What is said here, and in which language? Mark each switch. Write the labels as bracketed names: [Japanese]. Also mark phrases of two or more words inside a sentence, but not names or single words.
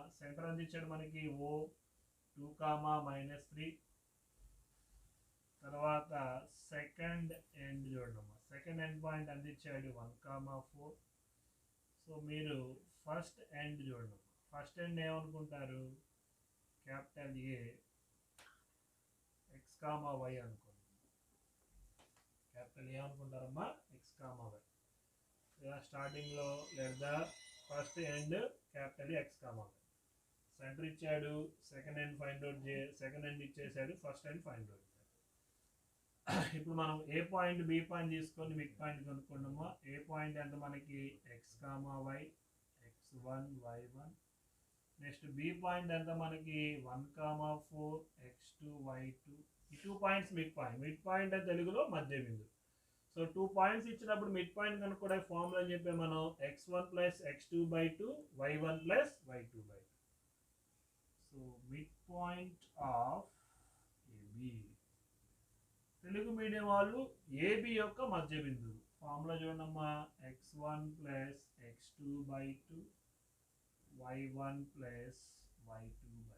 [Telugu] సెంటర్ ఎంత ఇచ్చాడు మనకి O 2, -3. తర్వాత [English] second end [Telugu] చూడమ్మా. [English] second end point [Telugu] ఎంత ఇచ్చాడు 1, 4. [English] so మీరు first end [Telugu] చూడండి. [English] first end [Telugu] ఏమనుకుంటారు [English] capital A [Telugu] x, y అనుకోండి. [English] capital A [Telugu] అనుకుంటారమ్మా x, y. ఇలా స్టార్టింగ్లో లేదా [English] first end capital [Telugu] x, y. సెంటర్ ఇచ్చాడు, [English] second end find out second end [Telugu] ఇచ్చేసాడు, [English] first end find out. [Telugu] ఇప్పుడు మనం [English] A point B point [Telugu] తీసుకొని [English] mid point [Telugu] కనుక్కున్నామో [English] A point [Telugu] ఎంత మనకి x, y, x1, y1. [English] next B point [Telugu] ఎంత మనకి 1,4 x2 y2. ఈ [English] 2 points mid point [Telugu] అంటే తెలుగులో మధ్య బిందువు. [English] so 2 points [Telugu] ఇచ్చినప్పుడు [English] mid point [Telugu] కనుక్కోవడానికి ఫార్ములా అని చెప్పే మనం x1 ప్లస్ x2/2 y1 ప్లస్ y2/2. [English] so mid point of AB, Telugu medium [Telugu] వాళ్ళు ఏబి యొక్క మధ్య బిందువు ఫార్ములా చూడమ్మా, x1 ప్లస్ x2/2 y1 ప్లస్ y2/2.